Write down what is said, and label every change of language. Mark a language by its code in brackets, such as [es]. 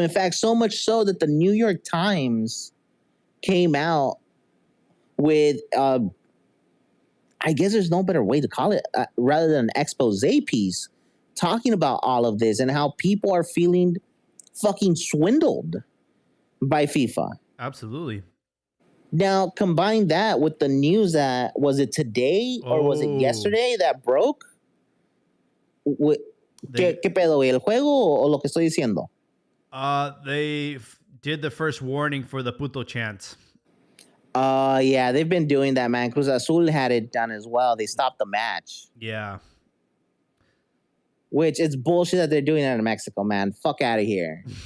[en] In fact, so much so that the New York Times came out with, I guess there's no better way to call it, rather than an expose piece, talking about all of this and how people are feeling fucking swindled by FIFA. Absolutely. Now, combine that with the news that, was it today or was it yesterday that broke? [es] ¿Qué pedo, güey? ¿El juego o lo que estoy diciendo? [en] They did the first warning for the puto chant. Yeah, they've been doing that, man. Cruz Azul had it done as well. They stopped the match. Yeah. Which, it's bullshit that they're doing that in Mexico, man. Fuck out of here.